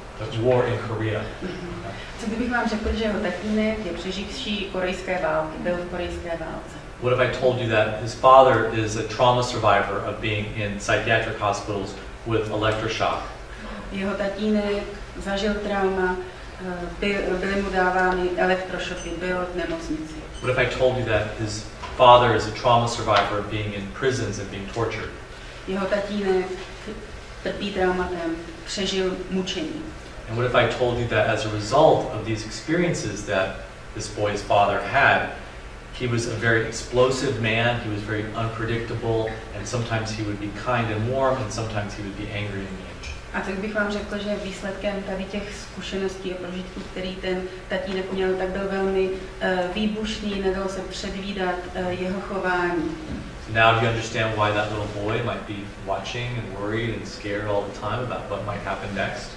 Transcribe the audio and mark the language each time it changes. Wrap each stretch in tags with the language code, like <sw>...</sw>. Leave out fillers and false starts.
<en>The war in Korea.</en> <cs>Co kdybych vám řekl, že jeho tatínek je přeživší korejské války, byl v korejské válce?</cs> <en>What if I told you that his father is a trauma survivor of being in psychiatric hospitals with electroshock?</en> <cs>Jeho tatínek zažil trauma, byly mu dávány elektrošoky, byl v nemocnici.</cs> <en>What if I told you that his father is a trauma survivor of being in prisons and being tortured?</en> <cs>Jeho tatínek trpí traumatem, přežil mučení.</cs> <en>And what if I told you that as a result of these experiences that this boy's father had, he was a very explosive man, he was very unpredictable, and sometimes he would be kind and warm, and sometimes he would be angry and mean.</en> <cs>A tak bych vám řekl, že výsledkem tady těch zkušeností a prožitků, který ten tatínek měl, tak byl velmi výbušný, nedalo se předvídat jeho chování.</cs> <en>Now do you understand why that little boy might be watching and worried and scared all the time about what might happen next?</en>